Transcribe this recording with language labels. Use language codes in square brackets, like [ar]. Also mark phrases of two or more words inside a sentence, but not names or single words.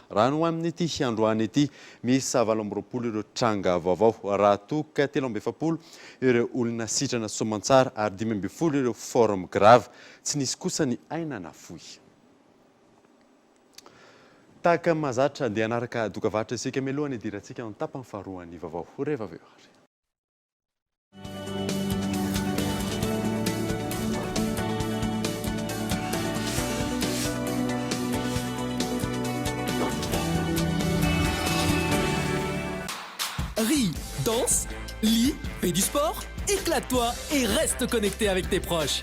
[mg] Raha no amin'ity androany ity misy 720 ireo tranga vaovao raha toka 370 ireo olona sitrana soamantsara ary 520 ireo [fr] forme grave [mg] tsy nisy kosa ny ainana fohy. Tahaka mazatra dia anaraka dokavatra isika melohany idirantsika ny tapany faharoa ny vaovao rehefa avy eo. [fr] Ris, danse, lis, fais du sport, éclate-toi et reste connecté avec tes proches.